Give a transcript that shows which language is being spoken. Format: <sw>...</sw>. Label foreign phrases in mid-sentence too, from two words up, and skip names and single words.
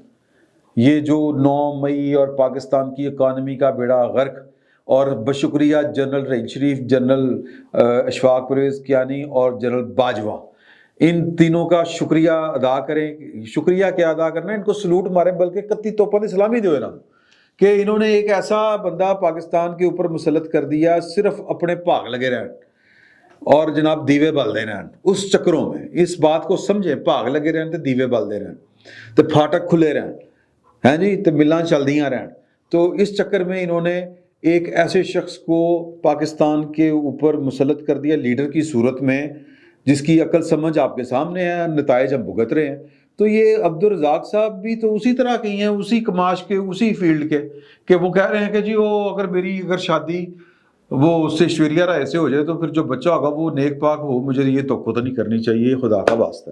<ur>یہ جو 9 مئی اور پاکستان کی اکانومی کا بیڑا غرق، اور بشکریہ جنرل رحیل شریف، جنرل اشفاق پرویز کیانی اور جنرل باجوہ، ان تینوں کا شکریہ ادا کریں۔ شکریہ کیا ادا کرنا ہے، ان کو سلوٹ ماریں، بلکہ</ur> <pa>کتی توپوں دی سلامی دو نا،</pa> <ur>کہ انہوں نے ایک ایسا بندہ پاکستان کے اوپر مسلط کر دیا صرف اپنے</ur> <pa>بھاگ لگے رہن اور جناب دیوے بلدے رہن۔</pa> <ur>اس چکروں میں اس بات کو سمجھیں،</ur> <pa>بھاگ لگے رہن تے دیوے بلدے رہن تے پھاٹک کھلے رہن، ہیں جی، تے ملاں چلدیاں رہن۔</pa> <ur>تو اس چکر میں انہوں نے ایک ایسے شخص کو پاکستان کے اوپر مسلط کر دیا لیڈر کی صورت میں، جس کی عقل سمجھ آپ کے سامنے ہے، نتائج ہم بھگت رہے ہیں۔ تو یہ عبدالرزاق صاحب بھی تو اسی طرح کے ہیں، اسی کماش کے، اسی فیلڈ کے، کہ وہ کہہ رہے ہیں کہ جی وہ اگر شادی وہ اس سے ایشوریا رائے سے ہو جائے تو پھر جو بچہ ہوگا وہ نیک پاک ہو، مجھے یہ توقع تو نہیں کرنی چاہیے، خدا کا واسطہ ہے۔</ur>